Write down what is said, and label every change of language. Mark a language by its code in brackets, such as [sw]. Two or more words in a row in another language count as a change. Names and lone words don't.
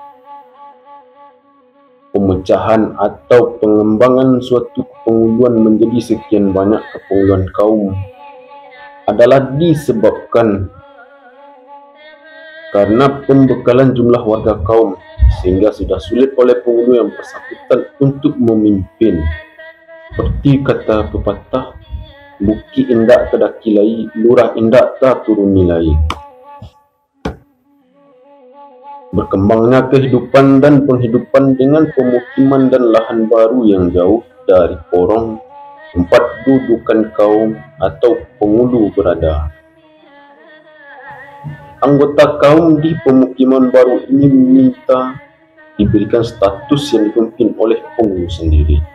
[id] Pemecahan atau pengembangan suatu kepenghuluan menjadi sekian banyak kepenghuluan kaum adalah disebabkan karena pembekalan jumlah warga kaum, sehingga sudah sulit oleh penghulu yang bersangkutan untuk memimpin. Seperti kata pepatah, [min] buki indak terdaki lai, lurah indak tak turuni lai. [id] Berkembangnya kehidupan dan penghidupan dengan pemukiman dan lahan baru yang jauh dari porong tempat dudukan kaum atau penghulu berada. Anggota kaum di pemukiman baru ini meminta diberikan status yang dipimpin oleh penghulu sendiri.